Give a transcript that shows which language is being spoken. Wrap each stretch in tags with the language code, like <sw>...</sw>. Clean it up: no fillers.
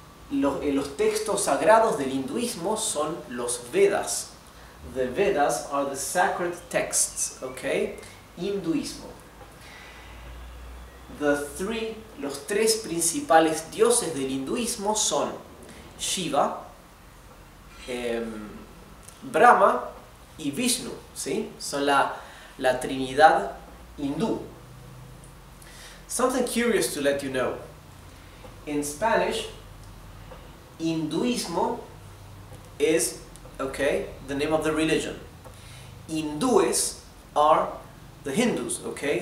<es>Los textos sagrados del hinduismo son los Vedas.</es> <en>The Vedas are the sacred texts, okay?</en> <es>Hinduismo. Los tres principales dioses del hinduismo son Shiva, Brahma y Vishnu, ¿sí? Son la trinidad hindú.</es> <en>Something curious to let you know. In Spanish, hinduismo is, okay, the name of the religion. Hindúes are the Hindus, okay?</en>